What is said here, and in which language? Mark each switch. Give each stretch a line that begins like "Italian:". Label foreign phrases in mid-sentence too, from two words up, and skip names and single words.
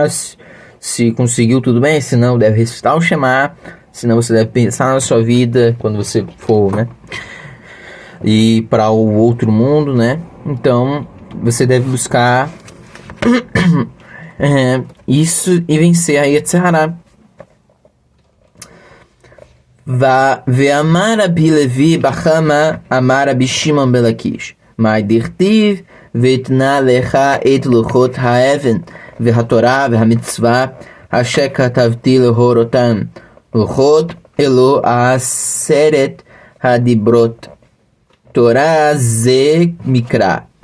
Portuguese: Se conseguiu, tudo bem. Se não, deve recitar o Shema. Se não, você deve pensar na sua vida quando você for, né, e para o outro mundo, né? Então você deve buscar isso e vencer a
Hebrew: יצר הרע. ואמר רבי לוי בר חמא אמר רבי שמעון בן לקיש מאי דכתיב ואתנה לך את לוחות האבן והתורה והמצוה אשר כתבתי להורותם לוחות אלו עשרת הדברות תורה זה מקרא